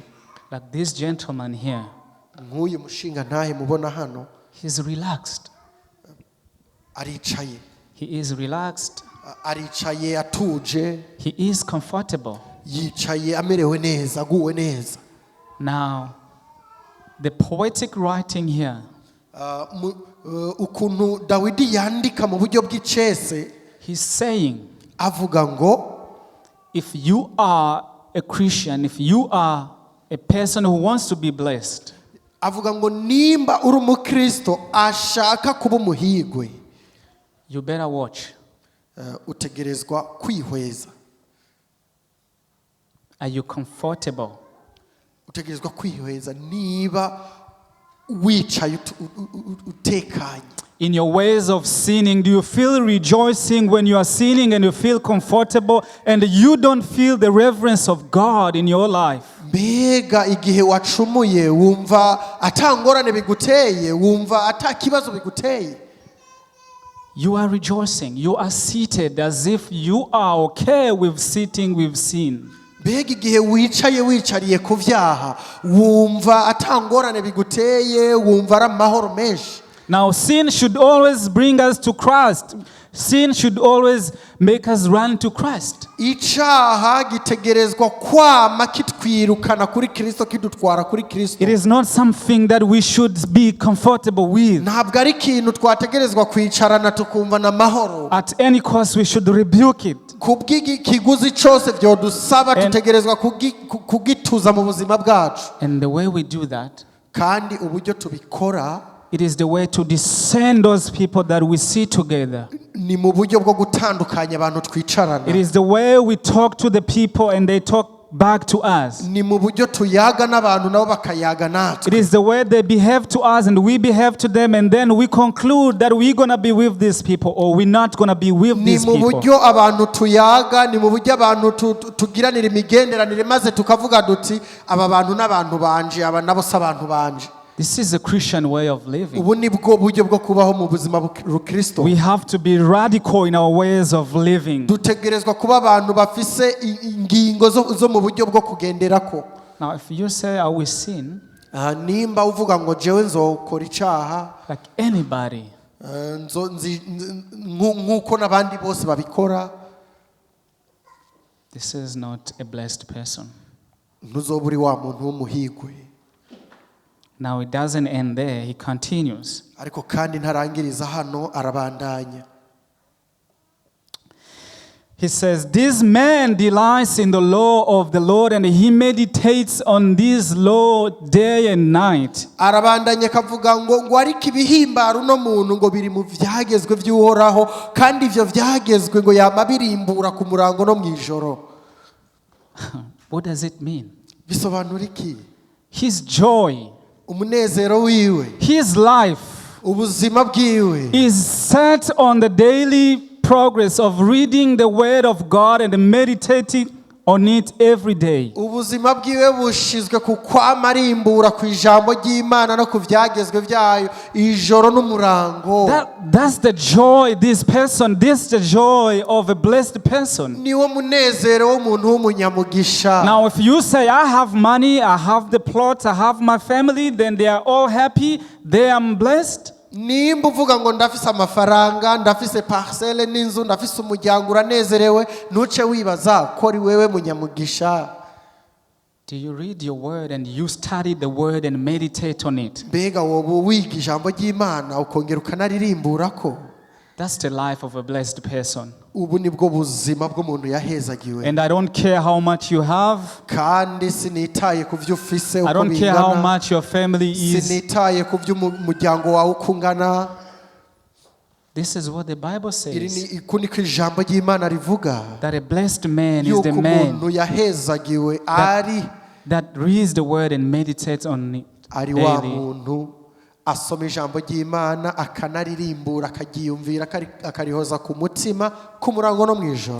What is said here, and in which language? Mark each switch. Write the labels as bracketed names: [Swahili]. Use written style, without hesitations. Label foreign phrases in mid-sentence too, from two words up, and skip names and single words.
[English] like this gentleman here, [Rundi] nk'uyu mushinga ntahe mubona hano, [English] he's relaxed. [Rundi] aricaye. [English] He is relaxed. [Rundi] aricaye atuje. [English] He is comfortable. [Rundi] yicaye amerewe neza, aguwe neza. [English] Now, the poetic writing here, [Rundi] ukuntu Dawidi yandika mu buryo bw'icese, [English] he's saying, [Rundi] avuga ngo, [English] if you are a Christian, if you are a person who wants to be blessed, [Rundi] avuga ngo nimba uri umukristo ashaka kuba umuhigwe [English] you better watch. [Rundi] utegerezwa kwihweza. [English] Are you comfortable? [Rundi] Utegerezwa kwihweza niba wicaye utekanye. [English] In your ways of sinning, do you feel rejoicing when you are sinning and you feel comfortable and you don't feel the reverence of God in your life? [Rundi] Mbega igihe wacumuye wumva atangorane biguteye, wumva atakibazo biguteye. [English] You are rejoicing. You are seated as if you are okay with sitting with sin. [Rundi] Mbega igihe wicaye wicariye ku vyaha wumva atangorane biguteye, wumva ari amahoro menshi. [English] Now, sin should always bring us to Christ. Sin should always make us run to Christ. [Rundi] Icaha gitegerezwa kwama kitwirukana kuri Kristo, kidutwara kuri Kristo. [English] It is not something that we should be comfortable with. [Rundi] Ntabwo ari ikintu twategerezwa kwicarana tukumva na mahoro. [English] At any cost, we should rebuke it. [Rundi] Kubw'ikiguzi cyose byodusaba tutegerezwa kugituza mu buzima bwacu. [English] And the way we do that, [Rundi] kandi uburyo tubikora, [English] it is the way to discern those people that we see together. [Rundi] ni mu buryo bwo gutandukanya abantu twicarana. [English] It is the way we talk to the people and they talk back to us. [Rundi] Ni mu buryo tuyaga n'abantu nabo bakayaga natwe. [English] It is the way they behave to us and we behave to them, and then we conclude that we're going to be with these people or we're not going to be with these [Rundi] Ni mu [English] people. [Rundi] buryo abantu tuyaga, ni mu buryo abantu tugiranira imigenderanire maze tukavuga duti aba bantu n'abantu banje, aba nabo se abantu banje. [English] This is a Christian way of living. [Rundi] Ubu ni bwo buryo bwo kubaho mu buzima bw'Kristo. [English] We have to be radical in our ways of living. [Rundi] Dutegerezwa kuba abantu bafise ingingo zo mu buryo bwo kugenderako. [English] Now, if you say, I will sin, [Rundi] nimba uvuga ngo jewe nzokora icaha [English] like anybody, [Rundi] nk'uko n'abandi bose babikora, [English] this is not a blessed person. [Rundi] ntuzoba uri wa muntu w'umuhigwe. [English] Now, it doesn't end there. He continues. [Rundi] Ariko kandi ntarangiriza hano, arabandanya. [English] He says, this man delights in the law of the Lord and he meditates on this law day and night. [Rundi] Arabandanya kavuga ngo ariko ibihimbara uno muntu ngo biri mu vyagezwe vy'Uhoraho, kandi ivyo vyagezwe ngo yama birimbura ku murango no mw'ijoro. [English] What does it mean? [Rundi] Bisobanura iki? [English] His joy, [Rundi] umunezero wiwe, [English] his life [Rundi] ubuzima bwiwe [English] is set on the daily progress of reading the word of God and meditating on it every day. [Rundi] ubuzima bwiwe bushizwe ku kwama arimbura ku ijambo ry'Imana no ku vyagezwe vyayo ijoro n'umurango. [English] That's the joy this is the joy of a blessed person. [Rundi] Niwo munezero w'umuntu w'umunyamugisha. [English] Now, if you say, I have money, I have the plot, I have my family, then they are all happy, they are blessed. [Rundi] Nimba uvuga ngo ndafise amafaranga, ndafise parcelle n'inzu, ndafise umuryango, uranezerewe, ntuce wibaza ko ari wewe munyamugisha. [English] Do you read your word and you study the word and meditate on it? [Rundi] Mbega wowe wiga ijambo ry'Imana ukongera ukanaririmburako? [English] That's the life of a blessed person. [Rundi] Ubu nibwo buzima bw'umuntu yahezagiwe. [English] And I don't care how much you have. [Rundi] Kandi sinitaye ku vyo ufise [English] I [Rundi] uko [English] don't care how [Rundi] bingana. [English] much your family is. [Rundi] Sinitaye ku vyo umuryango wawe uko ungana. [English] This is what the Bible [Rundi] Iri [English] says. [Rundi] ni ko ijambo ry'Imana rivuga. [English] That a blessed man is [Rundi] Yuko [English] the man [Rundi] umuntu yahezagiwe ari [English] that reads the word and meditates on it [Rundi] ari wa [English] daily. [Rundi] muntu asoma ijambo ry'Imana akanaririmbura akagiyumvira akarihoza ku mutima ku murango no mw'ijoro.